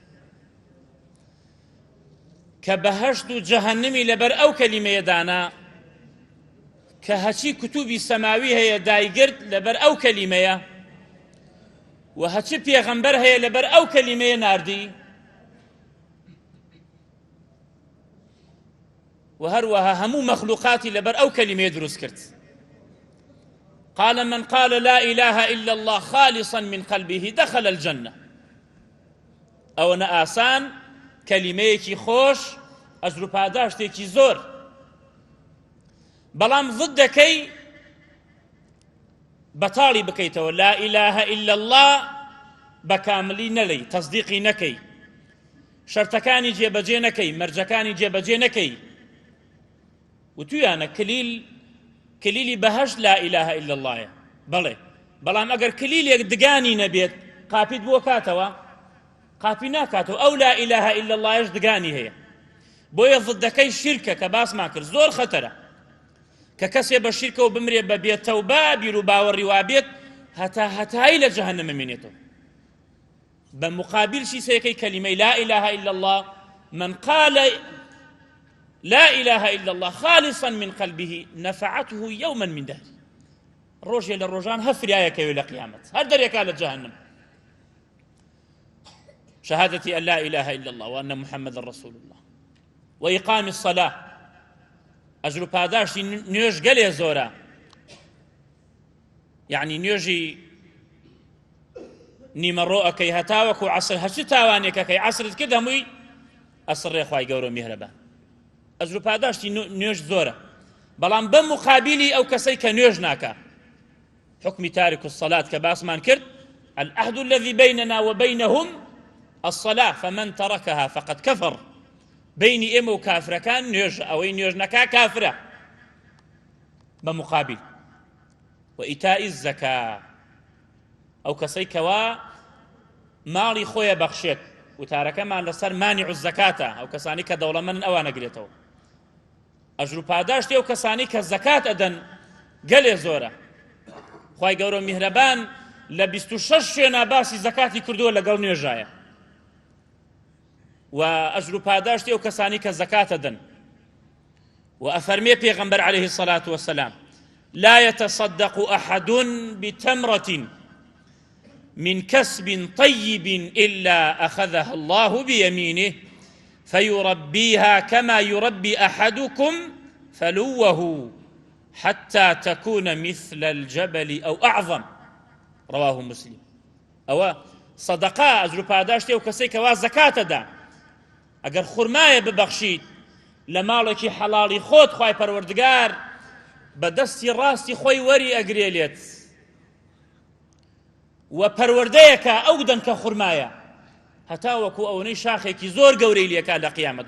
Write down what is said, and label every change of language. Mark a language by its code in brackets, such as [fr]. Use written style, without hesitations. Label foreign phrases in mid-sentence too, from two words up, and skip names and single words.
[ckb] کە بەهەشت و جەهەنەمی لەبەر ئەو کەلیمەیە دانا، کە هەچی کتوبی سەماوی هەیە دایگرت لەبەر ئەو کەلیمەیە، و هەچی پێغەمبەر هەیە لەبەر ئەو کەلیمەیە ناردی، و هەروەها هەموو مەخلوقاتی لەبەر ئەو کەلیمەیە دروست کرد. [ar] قال من قال لا إله إلا الله خالصا من قلبه دخل الجنة. [ckb] ئەوەنە ئاسان، کەلیمەیەکی خۆش، ئەجر و پاداشتێکی زۆر. بەڵام ضدەکەی بەتاڵی بکەیتەوە، [ar] لا إله إلا الله [ckb] بەکاملی نەڵێی، تەصدیقی نەکەی، شەرتەکانی جێبەجێ نەکەی، مەرجەکانی جێبەجێ نەکەی، و تویانە کلیلی بەهەشت [ar] لا إله إلا اللهە. [ckb] بەڵێ، بەڵام ئەگەر کلیلێک دگانی نەبێت قاپیت بۆ کاتەوە، قاپی ناکاتەوە. ئەو [ar] لا إله إلا اللهش [ckb] دگانی هەیە. بۆیە ضدەکەی شیرکە کە باسمان کرد، زۆر خەتەرە کە کەسێ بە شیرکەوە بمرێ بەبێ تەوبە، بیر و باوەڕی وابێت، هەتایی لە جەهەنەمە مێنێتەوە. بە مقابل شیسەیەکەی کەلیمەی [ar] لا إله إلا الله، من قال لا إله إلا الله خالصا من قلبه نفعته يوما من دهر. [ckb] ڕۆژێ لە ڕۆژان هەفریایەکەوێ لە قیامەت، هەر دەرێکا لە جەهەنەم. [ar] شهادة أن لا إله إلا الله وأن محمد رسول الله وإقام الصلاة. [ckb] ئەجر و پاداشتی نوێژ گەلێ زۆرە. یعنی نوێژی نیمەڕۆ ئەکەی هەتاوەکو عەسر، هەچی تاوانێکەکەی عەسرت کرد هەمووی ئەسڕێ خوای گەورە میهرەبان. ئەجر و پاداشتی نوێژ زۆرە. بەڵام بە مقابلی ئەو کەسەی کە نوێژ ناکە، حکمی [ar] تارک الصلاة [ckb] کە باسمان کرد، [ar] العهد الذي بيننا وبينهم الصلاة فمن تركها فقد كفر. [ckb] بینی ئێمە و کافرەکان نوێژ، ئەوەی نوێژ نەکا کافرە. [ar] بمقابل وإيتاء الزكاة، [ckb] ئەو کەسەی کەوا ماڵی خۆیە بەخشێت، وتارەکەمان لەسەر [ar] مانع الزەکاتە، [ckb] ئەو کەسانی کە دەوڵەمەندن ئەوان نەگرێتەوە. ئەجر و پاداشتی ئەو کەسانی کە زەکات ئەدەن گەلێ زۆرە. خوای گەورە میهرەبان لە 26 شوێنە باسی زەکاتی کردووە لەگەڵ نوێژایە. و ئەجر و پاداشتی ئەو کەسانی کە زەکات ئەدەن. و ئەفەرمێ پێغەمبەر [ar] عەلەیهی الصەلاة وەسەلام: لا يتصدق أحد بتمرة من كسب طيب إلا أخذها الله بيمينه فيربيها كما يربي أحدكم فلوه حتى تكون مثل الجبل أو أعظم. رواه مسلم. أو صدقاء أجر [ckb] پاداشتی ئەو کەسەی کەوا زەکات ئەدا، ئەگەر خورمایە ببەخشیت لە ماڵێکی حەڵاڵی خۆت، خوای پەروەردگار بە دەستی ڕاستی خۆی وەری ئەگرێلێت، و پەروەردەیەکە ئەو دەن کە خورمایە، هەتا وەکو ئەوەی شاخێکی زۆر گەورەی لێکا لە قیامەت.